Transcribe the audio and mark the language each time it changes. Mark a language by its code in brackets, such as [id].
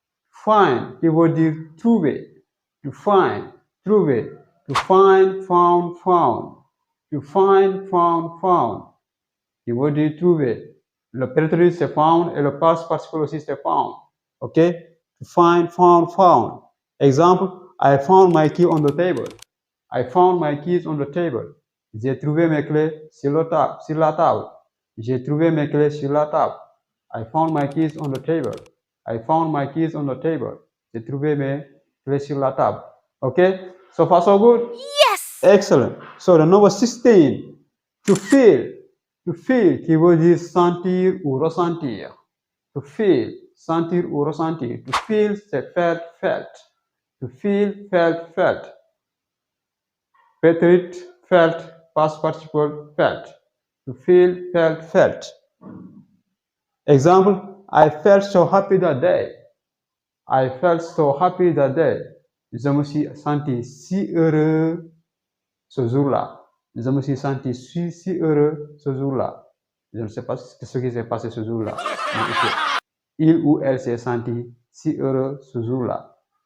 [fr] Find, qui veut dire trouver. [en] To find, trouver. To find, found, found. To find, found. [fr] Qui veut dire trouver. Le prétérit, c'est found, et le past participe aussi, c'est found. [en] OK? To find, found. Example, I found my key on the table. I found my keys on the table. [fr] J'ai trouvé mes clés sur la table. J'ai trouvé mes clés sur la table. [en] I found my keys on the table. I found my keys on the table. [fr] J'ai trouvé mes clés sur la table. [en] Okay? So far, so good? Yes! Excellent. So the number 16. To feel. [fr] To feel, qui veut dire sentir ou ressentir. To feel, sentir ou ressentir. [en] To feel, c'est felt. To feel, felt. Prétérit, felt, past participle, felt. To feel, felt. Example, I felt so happy that day. I felt so happy that day. [fr] Je me suis senti si heureux ce jour-là. Je me suis senti si heureux ce jour-là. Je ne sais pas ce qui s'est passé ce jour-là. Il ou elle s'est senti si heureux ce jour-là.